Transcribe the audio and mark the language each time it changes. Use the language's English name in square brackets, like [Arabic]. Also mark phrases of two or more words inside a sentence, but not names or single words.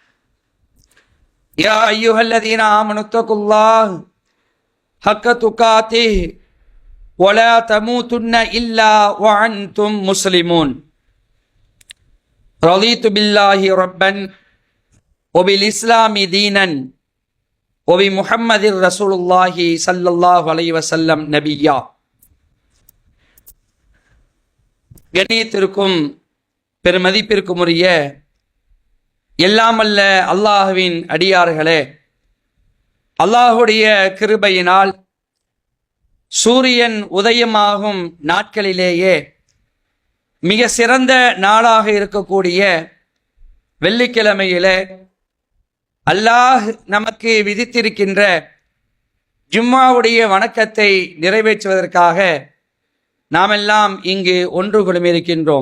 [Arabic] يا أيها الذين آمنوا اتقوا الله حق تقاته ولا تموتن إلا وأنتم مسلمون رضيت بالله ربا وبالإسلام دينا وبمحمد رسول الله صلى الله عليه وسلم نبيا. [Tamil] கண்ணியத்திற்கும் பெருமதிப்பிற்கும் உரிய எல்லாமல்ல அல்லாஹுவின் அடியார்களே, அல்லாஹுடைய கிருபையினால் சூரியன் உதயமாகும் நாட்களிலேயே மிக சிறந்த நாளாக இருக்கக்கூடிய வெள்ளிக்கிழமையிலே அல்லாஹ் நமக்கு விதித்திருக்கின்ற ஜும்மாவுடைய வணக்கத்தை நிறைவேற்றுவதற்காக நாமெல்லாம் இங்கு ஒன்று குழுமியிருக்கின்றோம்.